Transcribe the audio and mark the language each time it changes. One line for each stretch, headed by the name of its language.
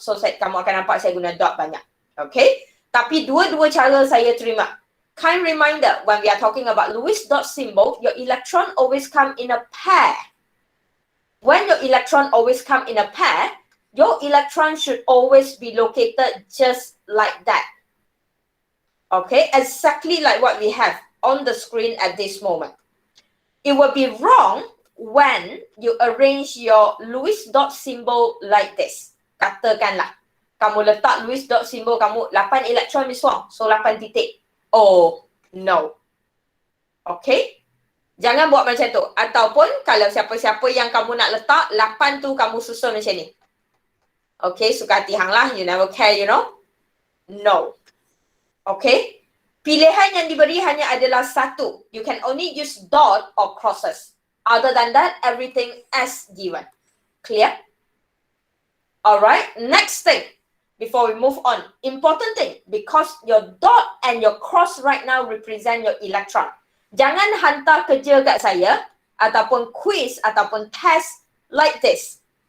Malay: So, kamu akan nampak saya guna dot banyak. Okay? Tapi dua-dua cara saya terima.
English: Kind reminder, when we are talking about Lewis dot symbol, your electron always come in a pair. When your electron always come in a pair, your electron should always be located just like that. Okay, exactly like what we have on the screen at this moment. It will be wrong when you arrange your Lewis dot symbol like this.
Malay: Katakanlah, kamu letak Lewis dot symbol kamu 8 elektron miswang, so 8 titik.
English: Oh, no. Okay?
Malay: Jangan buat macam tu. Ataupun kalau siapa-siapa yang kamu nak letak, 8 tu kamu susun macam ni.
English: Okay,
Malay: suka hati hang lah.
English: You never care, you know? No. Okay?
Malay: Pilihan yang diberi hanya adalah satu.
English: You can only use dot or crosses. Other than that, everything as given. Clear? Alright, next thing. Before we move on, important thing, because your dot and your cross right now represent your electron.
Malay: Jangan hantar kerja kat saya, ataupun quiz, ataupun test
English: like this.